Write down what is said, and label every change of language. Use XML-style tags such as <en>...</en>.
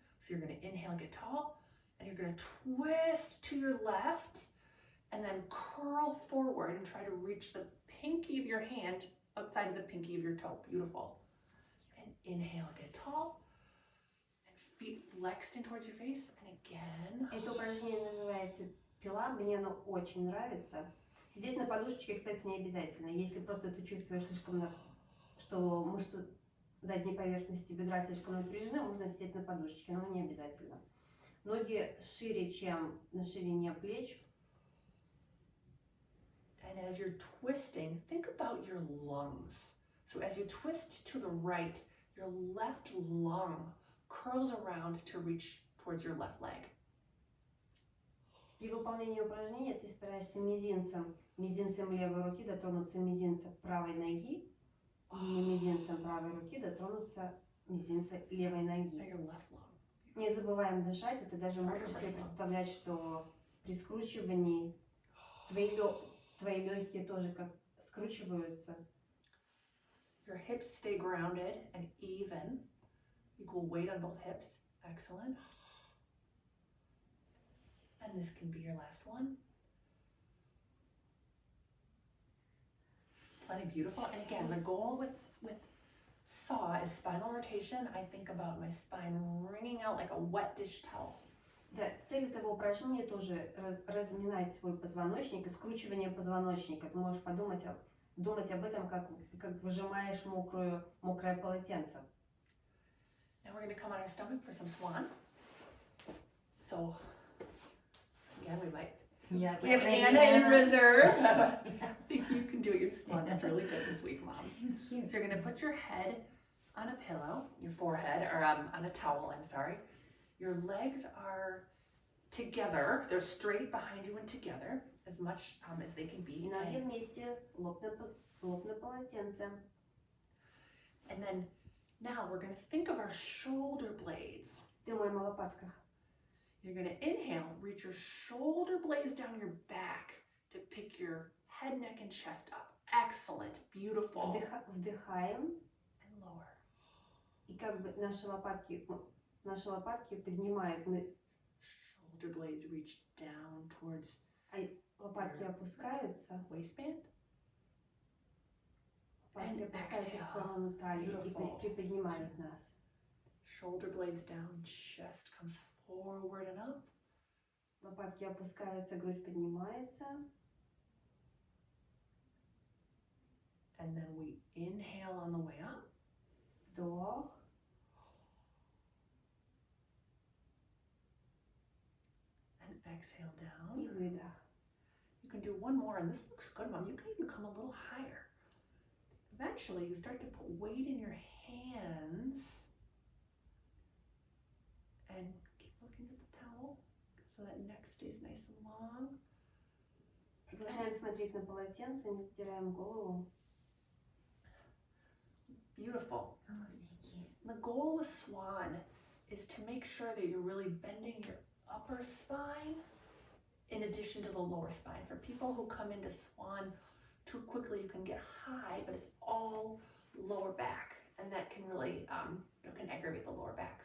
<en>So you're gonna inhale, get tall, and you're gonna twist to your left, and then curl forward and try to reach the pinky of your hand outside of the pinky of your toe. Beautiful. And inhale, get tall, and feet flexed in towards your face, and again.</en> <ru>Это упражнение называется пила, мне оно очень нравится. Сидеть на подушечке, кстати, не обязательно. Если просто ты чувствуешь что мышцы задней поверхности бедра слишком напряжены, можно сидеть на подушечке, но не обязательно. Ноги шире, чем на ширине плеч.</ru> <en>And as you're twisting, think about your lungs. So as you twist to the right, your left lung curls around to reach towards your left leg.</en> <ru>При выполнении упражнения ты стараешься мизинцем левой руки дотронуться мизинца правой ноги и мизинцем правой руки дотронуться мизинца левой</ru> <en>Now</en> <ru>ноги.</ru> <en>your left lung.</en> <ru>Не забываем дышать, и ты даже можешь себе представлять, что при скручивании твои легкие тоже как скручиваются.</ru> <en>Your hips stay grounded and even. Equal weight on both hips. Excellent. And this can be your last one. Plenty beautiful. And again, the goal with saw is spinal rotation. I think about my spine wringing out like a wet dish towel.</en> <ru>Да, цель этого упражнения тоже разминать свой позвоночник и скручивание позвоночника. Ты можешь думать об этом, как выжимаешь мокрое полотенце.</ru> <en>Now we're going to come on our stomach for some swan. So, again, we have Anna in reserve. I think you can do your swan really good this week, Mom. Thank you. So you're going to put your head on a pillow, your forehead, or on a towel, I'm sorry. Your legs are together. They're straight behind you and together as much as they can be.</en> <ru>Ноги вместе, лоб на полотенце.</ru> <en>And then now we're going to think of our shoulder blades.</en> <ru>Думаем о лопатках.</ru> <en>You're going to inhale, reach your shoulder blades down your back to pick your head, neck, and chest up. Excellent, beautiful.</en> <ru>Вдыхаем,</ru> <en>And lower.</en> <ru>и как бы наши лопатки поднимают,</ru> <en>Shoulder blades reach down towards</en> <ru>лопатки опускаются,</ru> <en>waistband.</en> <ru>лопатки опускаются в сторону талии и приподнимают нас.</ru> <en>Shoulder blades down, chest comes forward and up.</en> <ru>Лопатки опускаются, грудь поднимается.</ru> <en>And then we inhale on the way up.</en> <ru>Вдох.</ru> <en>And exhale down.</en> <ru>И выдох.</ru> <en>You can do one more, and this looks good, Mom. You can even come a little higher. Eventually, you start to put weight in your hands. And keep looking at the towel so that neck stays nice and long.</en> <ru>Продолжаем смотреть на полотенце, не задираем голову.</ru> <en>Beautiful. Oh, thank you. The goal with swan is to make sure that you're really bending your upper spine in addition to the lower spine. For people who come into swan too quickly, you can get high, but it's all lower back, and that can really can aggravate the lower back.</en>